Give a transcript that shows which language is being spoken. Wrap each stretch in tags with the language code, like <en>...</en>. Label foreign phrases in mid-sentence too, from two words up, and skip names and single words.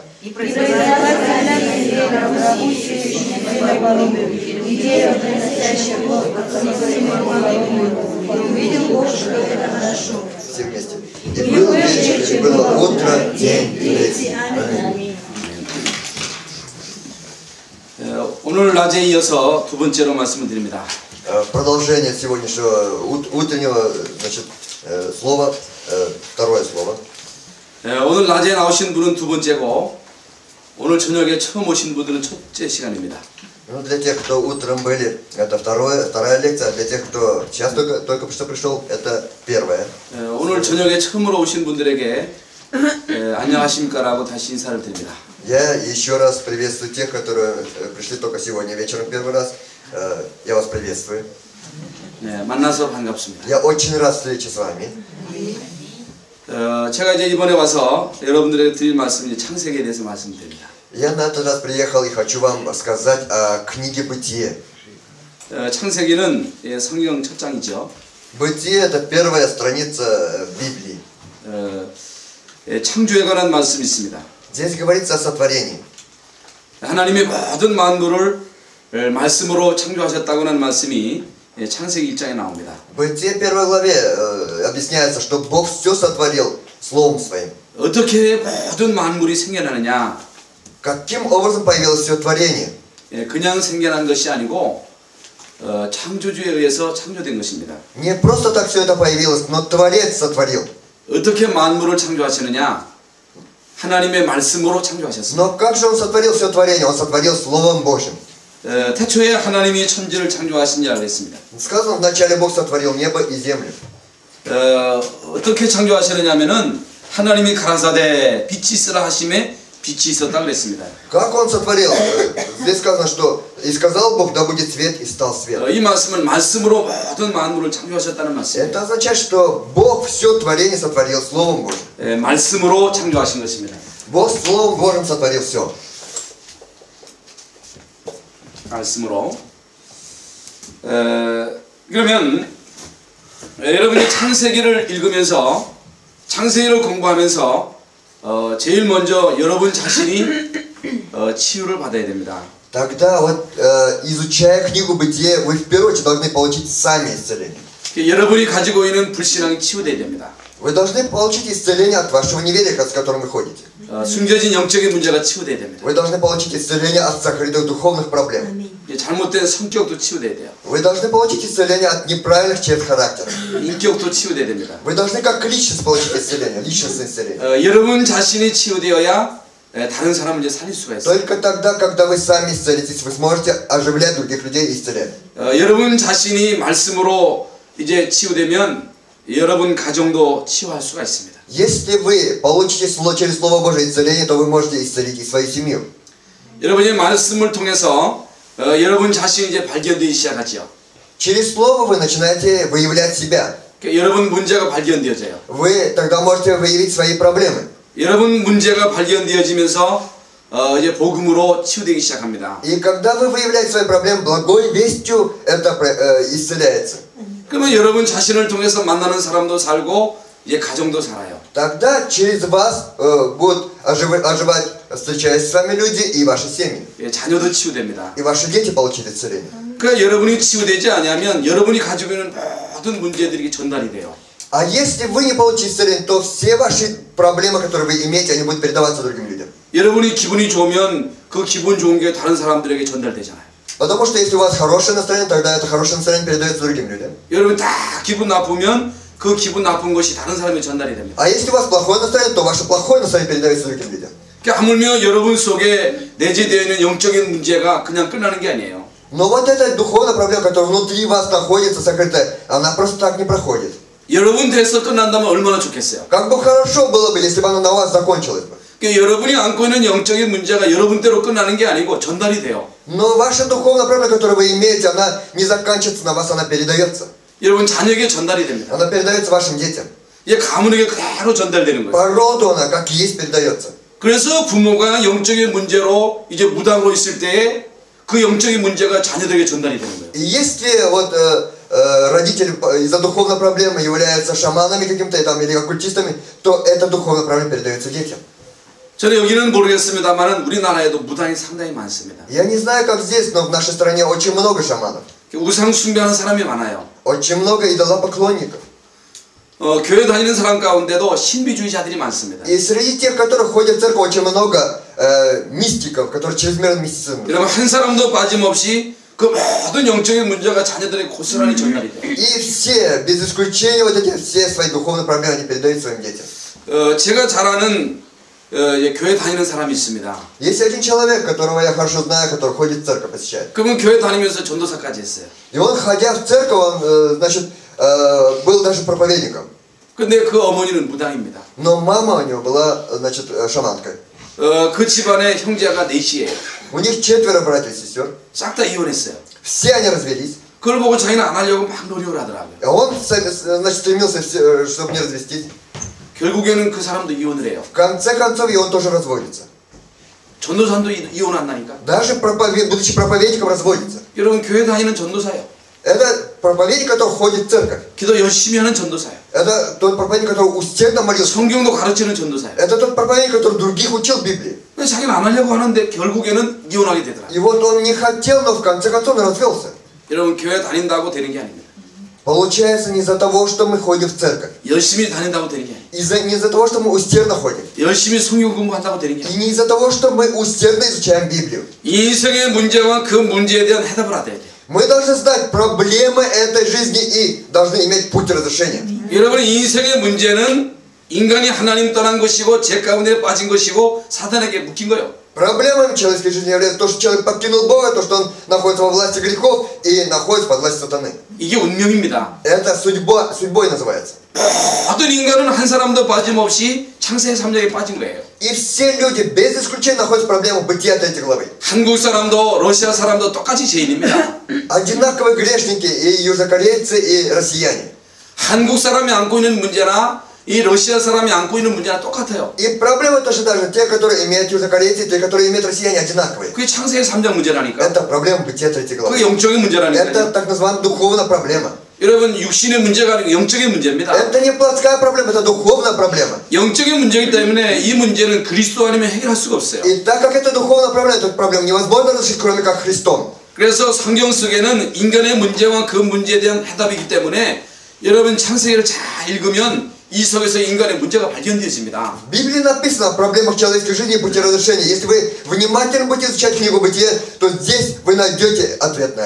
<ru>И произрастет земля траву, сеющую семя породу, и дерево, приносящее плод, в котором семя его. И увидел Бог, что это хорошо. Все вместе. И был вечер, и было утро, день третий. Аминь.</ru> <ko>오늘 낮에 이어서 두 번째로 말씀을 드립니다.</ko> <ru>Продолжение сегодняшнего утреннего, значит, слова, второе слово.</ru> <ko>오늘 낮에 나오신 분은 두 번째고 오늘 저녁에 처음 오신 분들은 첫째 시간입니다.</ko> <ru>Ну, для тех, кто утром были, это вторая лекция, а для тех, кто сейчас только что пришел, это первая.</ru> <ko>오늘 저녁에 처음으로 오신 분들에게 안녕하십니까라고 다시 인사를 드립니다.</ko> <ru>Я еще раз приветствую тех, которые пришли только сегодня вечером первый раз. Я вас приветствую.</ru> <ko>만나서 반갑습니다.</ko> <ru>Я очень рад встрече с вами.</ru> <ko>제가 이제 이번에 와서 여러분들에게 드릴 말씀은 창세기에 대해서 말씀드립니다.</ko> <ru>Я на этот раз приехал и хочу вам сказать о книге Бытие.</ru> <ko>창세기는 성경 첫 장이죠.</ko> <ru>Бытие — это первая страница Библии.</ru> <ko>창조에 관한 말씀이 있습니다.</ko> <ru>Здесь говорится о сотворении.</ru> <ko>하나님이 모든 만물을 말씀으로 창조하셨다고 하는 말씀이 창세기 1장에 나옵니다.</ko> <ru>В Бытие 1 главе объясняется, что Бог все сотворил Словом Своим.</ru> <ko>어떻게 모든 만물이 생겨나느냐?</ko> <ru>Каким образом появилось все творение?</ru> <ko>그냥 생겨난 것이 아니고 창조주에 의해서 창조된 것입니다.</ko> <ru>Не просто так все это появилось, но Творец сотворил.</ru> <ko>어떻게 만물을 창조하시느냐? 하나님의 말씀으로 창조하셨습니다.</ko> <ru>Но как же Он сотворил все творение? Он сотворил Словом Божьим.</ru> <ko>태초에 하나님이 천지를 창조하신지라 그랬습니다.</ko> <ru>Сказано, вначале Бог сотворил небо и землю.</ru> <ko>어떻게 창조하시느냐면은 하나님이 가라사대 빛이 있으라 하심에 빛이 있었다 그랬습니다.</ko> <ru>Как Он сотворил? Здесь сказано, что и сказал Бог: да будет свет, и стал свет.</ru> <ko>이 말씀은 말씀으로 모든 만물을 창조하셨다는 말씀입니다.</ko> <ru>Это означает, что Бог все творение сотворил Словом Божьим.</ru> <ko>말씀으로 창조하신 것입니다.</ko> <ru>Бог Словом Божьим сотворил все.</ru> <ko>말씀으로. 그러면 여러분이 창세기를 읽으면서 창세기를 공부하면서 제일 먼저 여러분 자신이 치유를 받아야 됩니다.</ko> <ru>Тогда вот, изучая книгу Бытие, вы в первую очередь должны получить сами исцеление.</ru> <ko>여러분이 가지고 있는 불신앙이 치유돼야 됩니다.</ko> <ru>Вы должны получить исцеление от вашего неверия, с которым вы ходите.</ru> <ko>숨겨진 영적인 문제가 치유돼야 됩니다.</ko> <ru>Вы должны получить исцеление от сокрытых духовных проблем.</ru> <ko>잘못된 성격도 치유돼야 돼요.</ko> <ru>Вы должны получить исцеление от неправильных черт характера.</ru> <ko>인격도 치유돼야 됩니다.</ko> <ru>Вы должны как личность получить исцеление, личностное исцеление.</ru> <ko>여러분 자신이 치유되어야 다른 사람을 이제 살릴 수가 있어요.</ko> <ru>Только тогда, когда вы сами исцелитесь, вы сможете оживлять других людей и исцелять.</ru> <ko>여러분 자신이 말씀으로 이제 치유되면 여러분 가정도 치유할 수가 있습니다.</ko> <ru>Если вы получите через Слово Божие исцеление, то вы можете исцелить и свою семью.</ru> <ko>여러분의 말씀을 통해서 여러분 자신이 이제 발견되기 시작하죠.</ko> <ru>Через Слово вы начинаете выявлять себя.</ru> <ko>여러분 문제가 발견되어져요.</ko> <ru>Вы тогда можете выявить свои проблемы.</ru> <ko>여러분 문제가 발견되어지면서 이제 복음으로 치유되기 시작합니다.</ko> <ru>И когда вы выявляете свои проблемы, благой вестью это исцеляется.</ru> <ko>그러면 여러분 자신을 통해서 만나는 사람도 살고 이제 가정도 살아요.</ko> <ru>Тогда через вас будут оживать, встречаясь с вами люди и ваши семьи.</ru> <ko>예, 자녀도 치유됩니다.</ko> <ru>И ваши дети получат исцеление.</ru> <ko>그러니까 여러분이 치유되지 않으면 여러분이 가지고 있는 모든 문제들이 전달이 돼요.</ko> <ru>А если вы не получите исцеление, то все ваши проблемы, которые вы имеете, они будут передаваться другим людям.</ru> <ko>여러분이 기분이 좋으면 그 기분 좋은 게 다른 사람들에게 전달되잖아요.</ko> <ru>Потому что если у вас хорошее настроение, тогда это хорошее настроение передается другим людям.</ru> <ko>여러분 다 기분 나쁘면 그 기분 나쁜 것이 다른 사람에게 전달이 됩니다.</ko> <ru>А если у вас плохое настроение, то ваше плохое настроение передается другим людям.</ru> <ko>그러니까 하물며 여러분 속에 내재되어 있는 영적인 문제가 그냥 끝나는 게 아니에요.</ko> <ru>Но вот эта духовная проблема, которая внутри вас находится, сокрытая, она просто так не проходит.</ru> <ko>여러분 돼서 끝난다면 얼마나 좋겠어요.</ko> <ru>Как бы хорошо было бы, если бы она на вас закончилась бы.</ru> <ko>그러니까 여러분이 안고 있는 영적인 문제가 여러분대로 끝나는 게 아니고 전달이 돼요.</ko> <ru>Но ваша духовная проблема, которую вы имеете, она не заканчивается на вас, она передается.</ru> <ko>여러분 자녀에게 전달이 됩니다.</ko> <ru>Она передается вашим детям.</ru> <ko>이게 가문에게 그대로 전달되는 거예요.</ko> <ru>По роду она, как есть, передается.</ru> <ko>그래서 부모가 영적인 문제로 이제 무당으로 있을 때에 그 영적인 문제가 자녀들에게 전달이 되는 거예요.</ko> <ru>И если вот родители из-за духовной проблемы являются шаманами каким-то там, или оккультистами, то эта духовная проблема передается детям.</ru> <ko>저는 여기는 모르겠습니다만 우리나라에도 무당이 상당히 많습니다.</ko> <ru>Я не знаю, как здесь, но в нашей стране очень много шаманов.</ru> <ko>우상 숭배하는 사람이 많아요.</ko> <ru>Очень много идолопоклонников.</ru> <ko>교회 다니는 사람 가운데도 신비주의자들이 많습니다.</ko> <ru>И среди тех, которые ходят в церковь, очень много мистиков, которые чрезмерно мистицизм.</ru> <ko>여러분 한 사람도 빠짐없이 그 모든 영적인 문제가 자녀들에게 고스란히 전달이 돼요.</ko> <ru>И все, без исключения, вот эти все свои духовные проблемы, они передают своим детям.</ru> <ko>제가 잘 아는 교회 다니는 사람이 있습니다.</ko> <ru>Есть один человек, которого я хорошо знаю, который ходит в церковь, посещает.</ru> <ko>그러면 교회 다니면서 전도사까지 했어요.</ko> <ru>И он, ходя в церковь, он, значит, был даже проповедником.</ru> <ko>근데 그 어머니는 무당입니다.</ko> <ru>Но мама у него была, значит, шаманкой.</ru> <ko>그 집안에 형제가 넷이에요.</ko> <ru>У них 4 братьев и сестер.</ru> <ko>싹 다 이혼했어요.</ko> <ru>Все они развелись.</ru> <ko>그걸 보고 자기는 안 하려고 막 노력을 하더라고요.</ko> <ru>А он, значит, стремился, чтобы не развестись.</ru> <ko>결국에는 그 사람도 이혼을 해요.</ko> <ru>В конце концов, и он тоже разводится.</ru> <ko>전도사도 이혼한다니까.</ko> <ru>Даже будучи проповедником, разводится.</ru> <ko>여러분 교회 다니는 전도사예요.</ko> <ru>Это проповедник, который ходит в церковь.</ru> <ko>기도 열심히 하는 전도사예요.</ko> <ru>Это тот проповедник, который усердно молился.</ru> <ko>성경도 가르치는 전도사예요.</ko> <ru>Это тот проповедник, который других учил Библии.</ru> <ko>근데 자기는 안 하려고 하는데 결국에는 이혼하게 되더라고요.</ko> <ru>И вот он не хотел, но в конце концов он развелся.</ru> <ko>여러분 교회 다닌다고 되는 게 아닙니다.</ko> <ru>Получается не из-за того, что мы ходим в церковь.</ru> <ko>열심히 다닌다고 되는 게 아니에요.</ko> <ru>Не из-за того, что мы усердно ходим.</ru> <ko>열심히 성경 공부한다고 되는 게</ko> <ru>И</ru> <ko>아니에요.</ko> <ru>не из-за того, что мы усердно изучаем Библию.</ru> <ko>인생의 문제와 그 문제에 대한 해답을 알아야 돼요.</ko> <ru>Мы должны знать проблемы этой жизни и должны иметь путь разрешения.</ru> <ko>여러분 인생의 문제는 인간이 하나님 떠난 것이고 죄 가운데 빠진 것이고 사단에게 묶인 거예요.</ko> <ru>Проблемами человеческой жизни является то, что человек покинул Бога, то, что он находится во власти грехов и находится под властью сатаны.</ru> <ko>이게 운명입니다.</ko> <ru>Это судьбой называется.</ru> <ko>모든 인간은 한 사람도 빠짐없이 창세기 3장에 빠진 거예요.</ko> <ru>И все люди, без исключения, находятся в проблемах бытия 3 главы.</ru> <ko>한국 사람도 러시아 사람도 똑같이 죄인입니다.</ko> <ru>Одинаковые грешники и южнокорейцы, и россияне.</ru> <ko>한국 사람이 안고 있는 문제나 이 러시아 사람이 안고 있는 문제나 똑같아요.</ko> <ru>И проблемы точно так же. Те, которые имеют южнокорейцы, и те, которые имеют россияне, одинаковые.</ru> <ko>그게 창세기 3장 문제라니까.</ko> <ru>Это проблема бытия 3 главы.</ru> <ko>그게 영적인 문제라니까요.</ko> <ru>Это так называемая духовная проблема.</ru> <ko>여러분 육신의 문제가 아니고 영적인 문제입니다.</ko> <ru>Это не плотская проблема, это духовная проблема.</ru> <ko>영적인 문제이기 때문에 이 문제는 그리스도 아니면 해결할 수가 없어요.</ko> <ru>И так как это духовная проблема, эту проблему невозможно разрешить, кроме как Христом.</ru> <ko>그래서 성경 속에는 인간의 문제와 그 문제에 대한 해답이기 때문에 여러분 창세기를 잘 읽으면 이 속에서 인간의 문제가 발견되어집니다.</ko> <ru>В Библии написано о проблемах человеческой жизни и пути разрешения. Если вы внимательно будете изучать книгу Бытия, то здесь вы найдете ответ на это.</ru>